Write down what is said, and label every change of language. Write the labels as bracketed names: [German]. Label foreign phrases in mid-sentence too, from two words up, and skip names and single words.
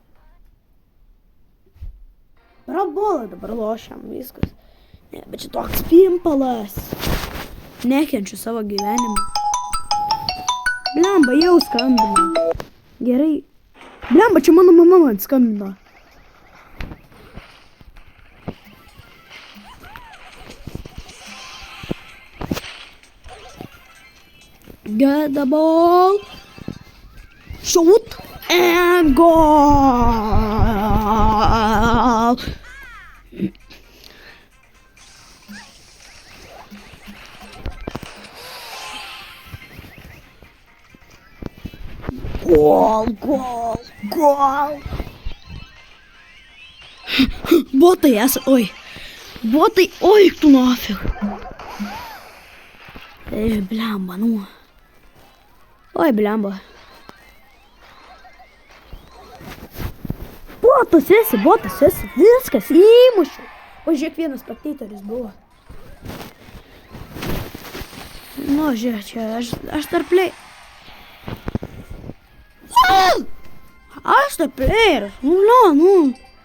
[Lithuanian] Brabolą dabar lošiam, viskas. Ne, bet čia toks pimpalas. Nekenčiu savo gyvenimą. Blemba, jau skambina. Gerai. Blemba, čia mano mama man skambina. [English] Get the ball. Shoot and goal. Gol. [Russian] Боты, ой. Боты, ой, кто нафиг. Бламба, ну. Ой, бламба. [Lithuanian] Botas esi, viskas, įmušiu. O žiūrėk, vienas spectatoris buvo. Nu, žiūrėk, čia, aš dar play. Aš dar playeris, nu.